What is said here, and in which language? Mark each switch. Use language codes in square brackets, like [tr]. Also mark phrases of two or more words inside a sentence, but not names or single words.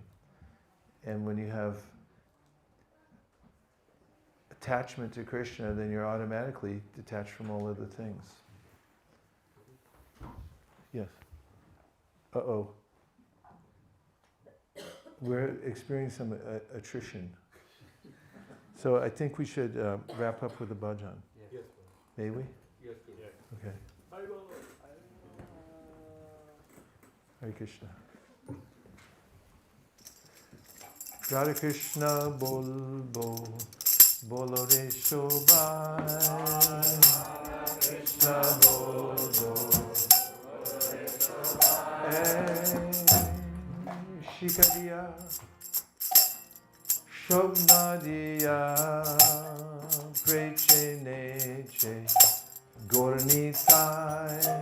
[en] And when you have attachment to Krishna, then you're automatically detached from all other things. Yes? Uh-oh. We're experiencing some attrition. So I think we should wrap up with a bhajan. Yes. May we? Yes. Okay. Hare Krishna. [bn] রাধা কৃষ্ণ বল বল, বলো রে সবাই. রাধা কৃষ্ণ বল বল, বলো রে সবাই. শিকাদিয়া, শোবনাদিয়া, প্রেচে নেচে, গৌরনিতাই.